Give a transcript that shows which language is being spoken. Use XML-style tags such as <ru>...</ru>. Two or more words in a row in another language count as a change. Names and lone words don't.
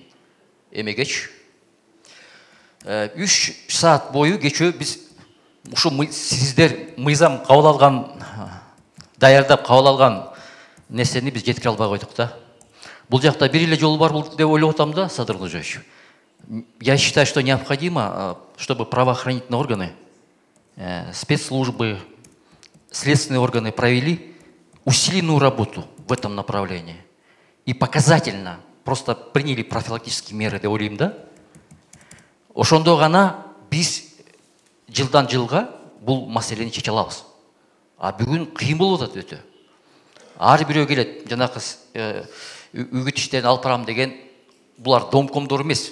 <ky>Эмегеч 3 саат бою кечөө биз ушу сиздер мыйзам кабыл алган, даярдап кабыл алган нерсени биз жеткире албай койдук да. Бул жакта бир эле жол бар деп ойлоп атам да, Садыр Нуркожоевич.</ky> <ru>Я считаю, что необходимо, чтобы правоохранительные органы, спецслужбы, следственные органы провели усиленную работу в этом направлении. И показательно просто приняли профилактические меры</ru> <ky>деп ойлаймын да. Ошондо гана биз жылдан жылга бул маселени чече алабыз. А бүгүн кыйын болуп атат өтө. Ар бирөө келет, жанакы үгүт иштерин алып барам деген, булар домкомдор эмес.</ky>